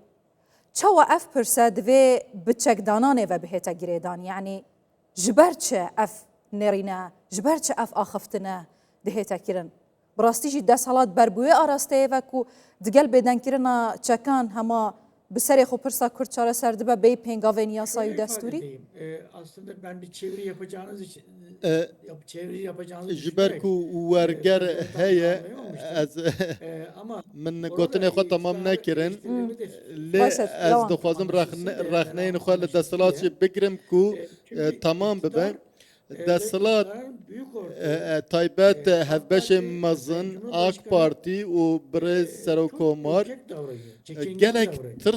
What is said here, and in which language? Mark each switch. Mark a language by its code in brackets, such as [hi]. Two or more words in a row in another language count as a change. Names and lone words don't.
[ku] Çawa ev pirse divê biçekdananê ve bihête girêdan? Yani ji ber çi ev nêrîne, ji ber çi ev axeftine dihête kirin? Bi rastî jî desthilat berbûyê arasteyê ve ku digel bêdenkirina çekan hema bi serê xwe pirsa Kurd çareser dibe bê pêngavên yasayî û destûrî? [tr] Aslında ben bir çeviri yapacağınız için çeviri yapacağınız [ku] ji ber ku werger heye ez min gotinê xwe temam nekirin lê ez dixwazim rexneyên xwe li desthilatê bigirim ku temam bibe. Desthilat taybet hevbeşê mezin AK Parti û Birêz Serokkomar gelek tirs